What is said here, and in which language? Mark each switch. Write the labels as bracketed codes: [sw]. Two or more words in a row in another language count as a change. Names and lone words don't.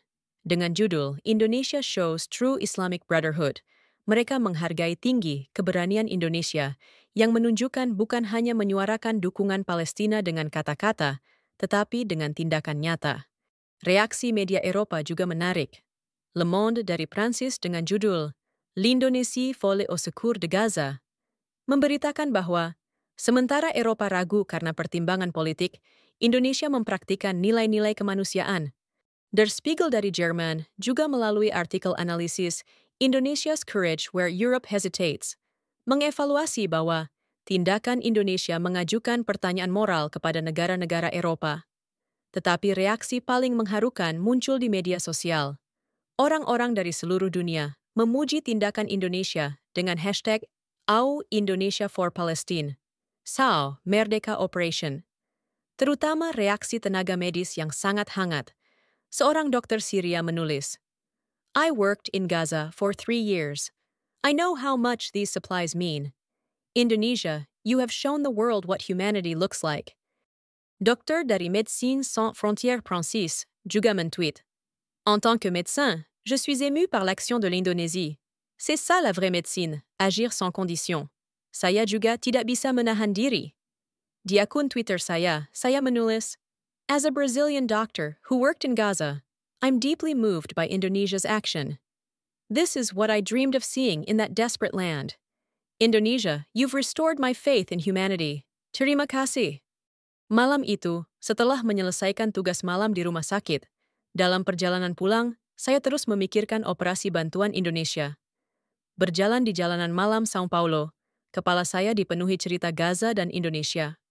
[id] Dengan judul Indonesia Shows True Islamic Brotherhood, mereka menghargai tinggi keberanian Indonesia yang menunjukkan bukan hanya menyuarakan dukungan Palestina dengan kata-kata, tetapi dengan tindakan nyata. Reaksi media Eropa juga menarik. Le Monde dari Prancis dengan judul L'Indonésie folle au secours de Gaza memberitakan bahwa, sementara Eropa ragu karena pertimbangan politik, Indonesia mempraktikkan nilai-nilai kemanusiaan. Der Spiegel dari Jerman juga melalui artikel analisis Indonesia's Courage Where Europe Hesitates, mengevaluasi bahwa tindakan Indonesia mengajukan pertanyaan moral kepada negara-negara Eropa. Tetapi reaksi paling mengharukan muncul di media sosial. Orang-orang dari seluruh dunia memuji tindakan Indonesia dengan hashtag Au Indonesia for Palestine, SAO Merdeka Operation. Terutama reaksi tenaga medis yang sangat hangat. Seorang dokter Syria menulis, [en] I worked in Gaza for 3 years. I know how much these supplies mean. Indonesia, you have shown the world what humanity looks like. [id] Docteur dari Médecins Sans Frontières Francis juga men-tweet. [fr] En tant que médecin, je suis ému par l'action de l'Indonésie. C'est ça la vraie médecine, agir sans condition. [id] Saya juga tidak bisa menahan diri. Di akun Twitter saya menulis, [en] As a Brazilian doctor who worked in Gaza, I'm deeply moved by Indonesia's action. This is what I dreamed of seeing in that desperate land. Indonesia, you've restored my faith in humanity. [id] Terima kasih. Malam itu, setelah menyelesaikan tugas malam di rumah sakit, dalam perjalanan pulang, saya terus memikirkan operasi bantuan Indonesia. Berjalan di jalanan malam São Paulo, kepala saya dipenuhi cerita Gaza dan Indonesia.